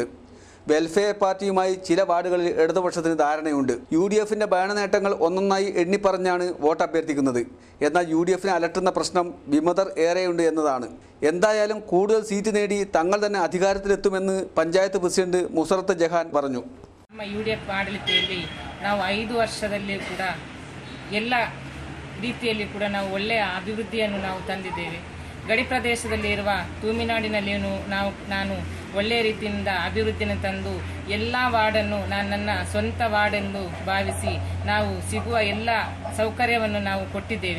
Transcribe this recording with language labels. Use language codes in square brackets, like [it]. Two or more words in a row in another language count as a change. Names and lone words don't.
[ml] വെൽഫെയർ പാർട്ടിയുമായി ചില വാർഡുകളിൽ ഇടതുപക്ഷത്തിന് ധാരണയുണ്ട്. UDFിൻ്റെ ഭരണ നേട്ടങ്ങൾ ഒന്നൊന്നായി എണ്ണിപ്പറഞ്ഞാണ് വോട്ട് അഭ്യർത്ഥിക്കുന്നത്. എന്നാൽ UDFിനെ അലട്ടുന്ന പ്രശ്നം വിമതർ ഏറെയുണ്ട് എന്നതാണ്. എന്തായാലും കൂടുതൽ സീറ്റ് നേടി തങ്ങൾ തന്നെ അധികാരത്തിലെത്തുമെന്ന് പഞ്ചായത്ത് പ്രസിഡന്റ് മുസറത്ത് ജഹാൻ പറഞ്ഞു. [kn] UDF ಆಡಳಿತದಲ್ಲಿ ನಾವು 5 ವರ್ಷದಲ್ಲಿ ಕೂಡ ಎಲ್ಲ ರೀತಿಯಲ್ಲಿ ಕೂಡ ನಾವು ಒಳ್ಳೆಯ ಅಭಿವೃದ್ಧಿಯನ್ನು ನಾವು ತಂದಿದ್ದೇವೆ. ಗಡಿ ಪ್ರದೇಶದಲ್ಲಿರುವ ತೂಮಿನಾಡಿನಲ್ಲಿಯೂ ನಾನು ಒಳ್ಳೆಯ ರೀತಿಯಿಂದ ಅಭಿವೃದ್ಧಿಯನ್ನು ತಂದು ಎಲ್ಲ ವಾರ್ಡನ್ನು ನನ್ನ ಸ್ವಂತ ವಾರ್ಡೆಂದು ಭಾವಿಸಿ ನಾವು ಸಿಗುವ ಎಲ್ಲ ಸೌಕರ್ಯವನ್ನು ನಾವು ಕೊಟ್ಟಿದ್ದೇವೆ.